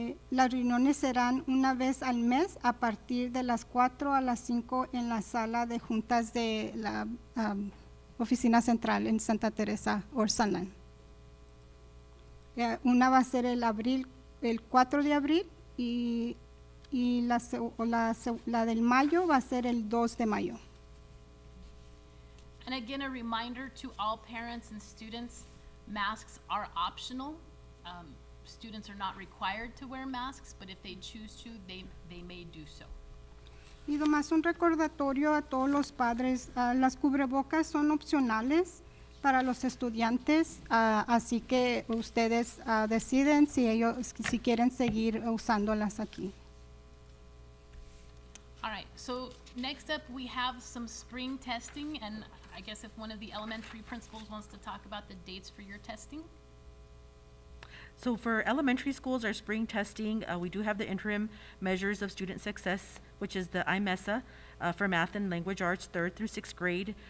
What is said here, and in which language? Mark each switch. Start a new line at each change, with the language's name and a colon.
Spanish: Las reuniones serán una vez al mes a partir de las 4 a las 5 en la sala de juntas de la oficina central en Santa Teresa o Sunland. Una va a ser el 4 de abril y la del mayo va a ser el 2 de mayo.
English: And again, a reminder to all parents and students, masks are optional. Students are not required to wear masks, but if they choose to, they may do so.
Spanish: Y además un recordatorio a todos los padres, las cubrebocas son opcionales para los estudiantes, así que ustedes deciden si quieren seguir usándolas aquí.
English: All right, so next up, we have some spring testing, and I guess if one of the elementary principals wants to talk about the dates for your testing. So for elementary schools, our spring testing, we do have the interim measures of student success, which is the IMESA for math and language arts, 3rd through 6th grade.